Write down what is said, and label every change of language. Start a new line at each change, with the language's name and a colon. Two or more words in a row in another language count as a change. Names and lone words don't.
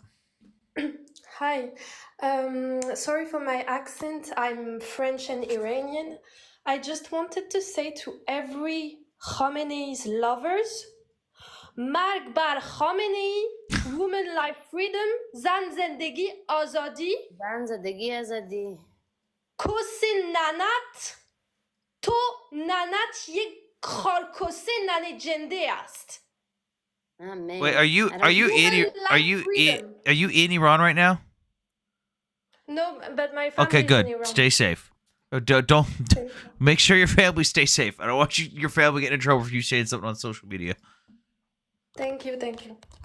English: Hi. Sorry for my accent. I'm French and Iranian. I just wanted to say to every Khamenei's lovers,
Persian: مرگ بر خامنه‌ای,
English: women life freedom,
Persian: زن زندگی آزادی. زن زندگی آزادی. کسین ننت، تو ننت یک خرکسه ننه جنده است.
English: Wait, are you in Iran right now? No, but my family Okay, is good. in Iran. Stay safe. Don't make sure your family stays safe. I don't want your family getting in trouble for you saying something on social media. Thank you, thank you.